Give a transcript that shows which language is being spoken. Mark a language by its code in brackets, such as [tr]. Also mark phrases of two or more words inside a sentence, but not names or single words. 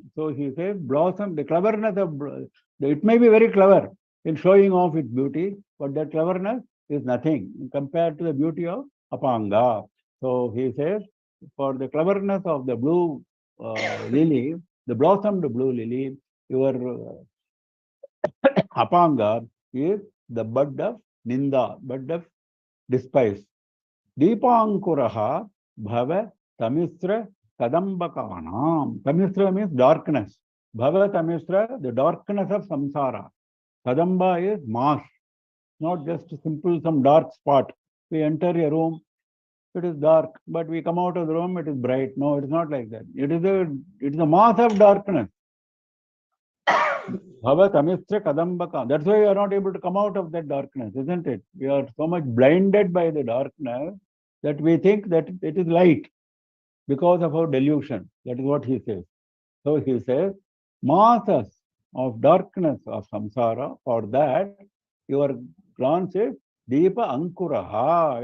[en] So he says blossom, the cleverness of, it may be very clever in showing off its beauty, but that cleverness is nothing compared to the beauty of Apanga. So he says, for the cleverness of the blue lily, the blossomed blue lily, your Apanga is the bud of Ninda, bud of despise. [sa] दीपाङ्कुरः भव तमिस्र कदम्बकानाम्. [en] Tamisra means darkness. [sa] भव तमिस्र, [en] the darkness of samsara. Kadamba is mass, not just simple some dark spot. We enter a room, it is dark, but we come out of the room, it is bright. No, it is not like that. It is a mass of darkness. [sa] भव तमिस्र कदम्बक. [en] That's why we are not able to come out of that darkness, isn't it? We are so much blinded by the darkness that we think that it is light because of our delusion. That is what he says. So he says, masses of darkness of samsara, for that your glance is [sa] दीप अङ्कुरः.